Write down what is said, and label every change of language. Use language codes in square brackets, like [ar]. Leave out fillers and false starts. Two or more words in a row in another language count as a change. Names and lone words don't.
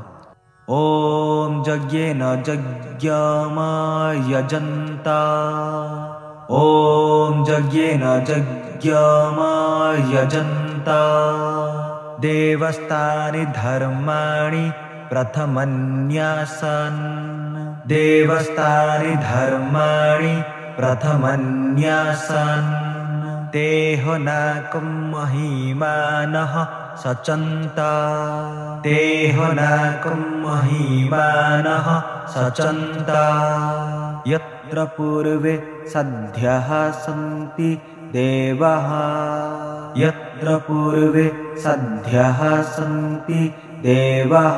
[sa] ଓମ୍ ଯଜ୍ଞେନ ଯଜ୍ଞମୟଜନ୍ତା, ଓମ୍ ଯଜ୍ଞେନ ଯଜ୍ଞମୟଜନ୍ତା, ଦେବସ୍ତାନି ଧର୍ମାଣି ପ୍ରଥମନ୍ୟାସନ୍, ଦେବସ୍ତାନି ଧର୍ମାଣି ପ୍ରଥମନ୍ୟାସନ୍, तेह नाकं महिमानः सचन्ता, तेह नाकं महिमानः सचन्ता, यत्र पूर्वे सद्यः सन्ति देवाः, यत्र पूर्वे सद्यः सन्ति देवाः।